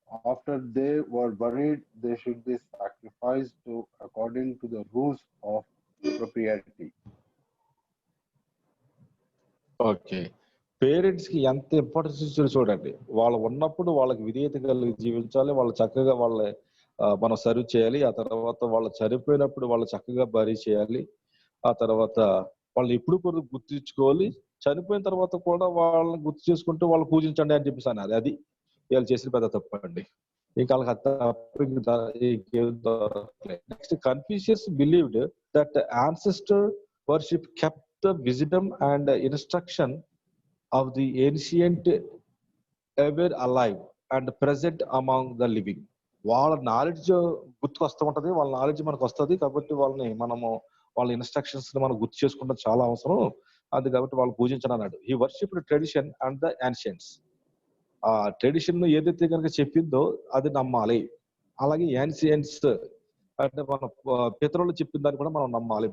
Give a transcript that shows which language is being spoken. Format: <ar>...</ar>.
<en>After they were buried, they should be sacrificed to according to the rules of propriety. Okay.</en> <te>Parents కి ఎంత importance ఇచ్చారో చూడండి. వాళ్ళు ఉన్నప్పుడు వాళ్ళకి విధేయత కలిగి జీవించాలి. వాళ్ళు చక్కగా మనం సర్వ్ చేయాలి. ఆ తర్వాత వాళ్ళు చనిపోయినప్పుడు వాళ్ళు చక్కగా బరీ చేయాలి. ఆ తర్వాత వాళ్ళు ఎప్పుడు కూడా గుర్తుంచుకోవాలి. చనిపోయిన తర్వాత కూడా వాళ్ళని గుర్తు చేసుకుంటూ వాళ్ళు పూజించండి అని చెప్పేసి అన్నారు. అది వీళ్ళు చేసిన పెద్ద తప్పు అండి. ఇంకా వాళ్ళకి</te> <en>Next Confucius believed that ancestor worship kept the wisdom and instruction of the ancient ever alive and present among the living.</en> <te>వాళ్ళ నాలెడ్జ్ గుర్తుకు వస్తూ ఉంటది. వాళ్ళ నాలెడ్జ్ మనకు వస్తుంది కాబట్టి వాళ్ళ ఇన్స్ట్రక్షన్స్ మనం గుర్తు చేసుకుంటే చాలా అవసరం. అది కాబట్టి వాళ్ళు పూజించడం అన్నాడు. ఈ</te> <en>Worship tradition and the ancients.</en> <te>ఆ ట్రెడిషన్ ఏదైతే కనుక చెప్పిందో అది నమ్మాలి. అలాగే యాన్షియన్స్ అంటే మన పితరులు చెప్పిన దాన్ని కూడా మనం నమ్మాలి.</te>